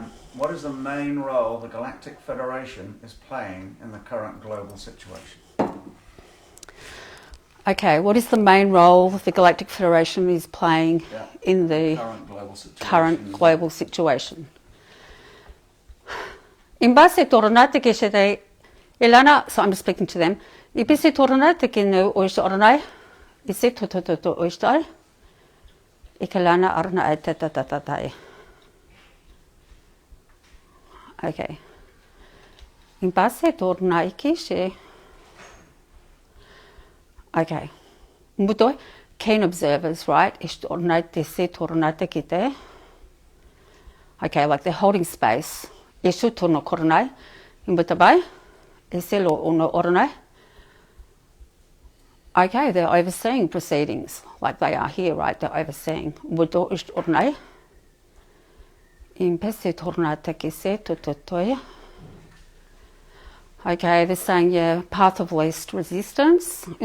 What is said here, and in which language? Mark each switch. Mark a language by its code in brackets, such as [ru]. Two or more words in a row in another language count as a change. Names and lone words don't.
[en] What is the main role the Galactic Federation is playing in the current global situation? Okay, what is the main role the Galactic Federation is playing in the current global situation? In base toronate que se Ilana, so I'm just speaking to them. Ibisi toronate que no oish ornai, isi to oishtai, ikalana arna etatatai. Okay. In base tornai kishe. Okay. Mutoi, keen observers, right? Ish ornai te se tornate kite. Okay, like they're holding space. Ishu torno kornai, imbutabai. Okay, they're overseeing proceedings like they are here, right? They're overseeing. Okay, they're saying, yeah, path of least resistance.